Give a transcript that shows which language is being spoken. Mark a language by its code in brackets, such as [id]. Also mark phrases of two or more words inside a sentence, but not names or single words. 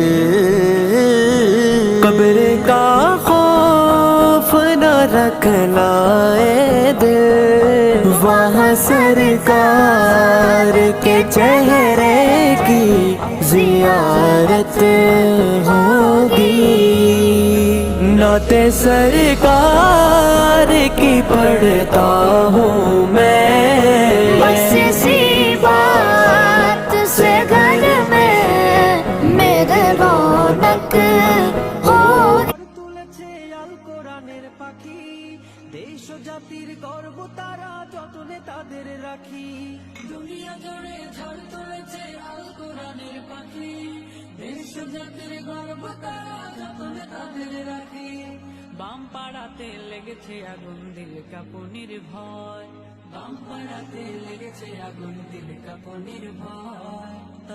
[ur] قبر کا خوف نہ رکھنا اے دل وہاں سرکار کے چہرے کی زیارت ہوگی نعت سرکار کی پڑھتا ہوں میں بس اسی بات سے گھر میں میرے رونق ہوگی [bn] তুলেছে আল কোরআনের পাখি দেশ ও জাতির গর্ব তারা যতনে তাদের রাখি দুনিয়া জুড়ে ঝড় তুলেছে আল কোরআনের পাখি দেশ ও জাতির গর্ব তারা যতনে তাদের রাখি বাম পাড়াতে লেগেছে আগুন দিল কাঁপুনির ভয় বাম পাড়াতে লেগেছে আগুন দিল কাঁপুনির ভয়